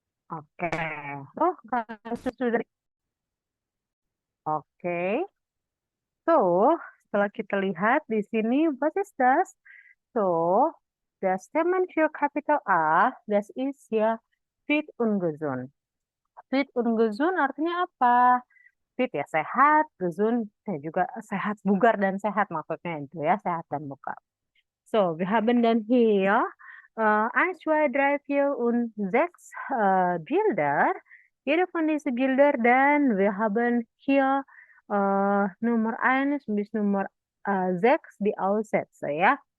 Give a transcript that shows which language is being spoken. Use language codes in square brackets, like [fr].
[id] Oke. Oh, kasus sudah. Oke. So, setelah kita lihat di sini, [en] what is [id] das? [de] So, das Statement für Kapitel A, das ist ya fit und gesund. Fit und gesund [id] artinya apa? Fit ya sehat, gesund ya juga sehat, bugar dan sehat maksudnya itu ya, sehat dan bugar. [de] So, wir haben dann hier 1, 2, 3, 4 und 6 Bilder. Jede von diesen Bilder dann, wir haben hier Nummer 1 bis Nummer 6 die Aussätze, ja.